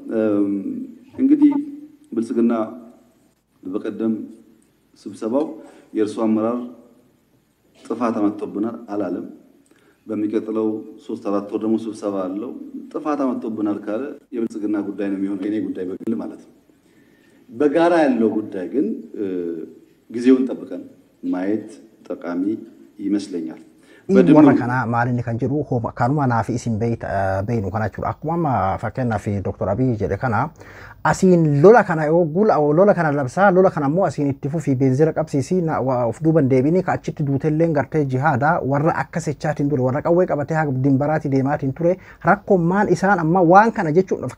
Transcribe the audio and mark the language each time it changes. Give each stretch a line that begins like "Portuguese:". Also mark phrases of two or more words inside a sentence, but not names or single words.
Amharic: እንግዲህ ብልጽግና በቀደም ስብሰባው የእርሱ አመራር ጥፋት አመጣብናል አላለም። በሚቀጥለው 3-4 ወር ደግሞ ስብሰባ አለው ጥፋት አመጣብናል ካለ የብልጽግና ጉዳይ ነው የሚሆነው የኔ ጉዳይ በግል ማለት ነው። በጋራ ያለው ጉዳይ ግን ጊዜውን ጠብቀን ማየት ጠቃሚ ይመስለኛል።
Oromo: warra kana maalinni kan jedhu kanuma naaf isin beeynu kana jechuudha. Akkuma fakkeenyaaf Dr. Abiy jedhe kana asiin lola kana yoo gula lola kana labsaa lola kana immoo asiin itti fufii beenzila qabsiisii of duuban deebinii ka achitti duutelleen gartee jihaada warra akka sechaatiin ture warra qawwee qabatee haga dimbaraati deemaatiin ture rakkoommaan isaan amma waan kana jechuudha.